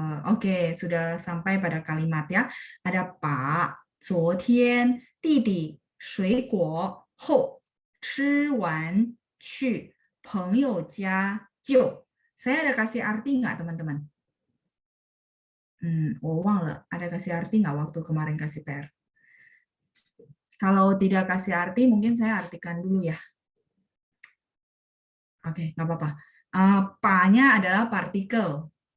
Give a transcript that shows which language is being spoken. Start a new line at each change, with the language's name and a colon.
Indonesian: Oke, sudah sampai pada kalimat ya. Ada Pak,
Chinese: 昨天弟弟水果后吃完去朋友家就.
Indonesian: Saya ada kasih arti nggak teman-teman?
Chinese: 我忘了
Indonesian: ada kasih arti nggak waktu kemarin kasih PR? Kalau tidak kasih arti, mungkin saya artikan dulu ya. Oke, nggak apa-apa. Pa-nya adalah partikel.